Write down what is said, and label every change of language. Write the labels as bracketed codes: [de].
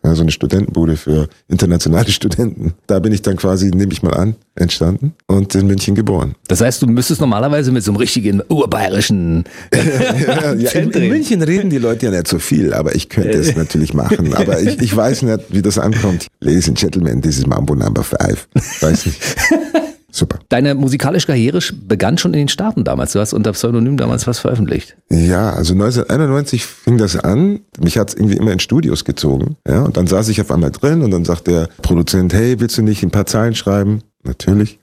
[de] So also eine Studentenbude für internationale Studenten. Da bin ich dann quasi, nehme ich mal an, entstanden und in München geboren. Das heißt, du müsstest normalerweise mit so einem richtigen urbayerischen in München reden die Leute ja nicht so viel, aber ich könnte es natürlich machen. Aber ich weiß nicht, wie das ankommt. [en] Ladies and Gentlemen, this is Mambo Number 5. [de] Weiß nicht. Super. Deine musikalische Karriere begann schon in den Staaten damals. Du hast unter Pseudonym damals was veröffentlicht. Ja, also 1991 fing das an. Mich hat es irgendwie immer in Studios gezogen. Ja, und dann saß ich auf einmal drin und dann sagt der Produzent, hey, willst du nicht ein paar Zeilen schreiben? Natürlich.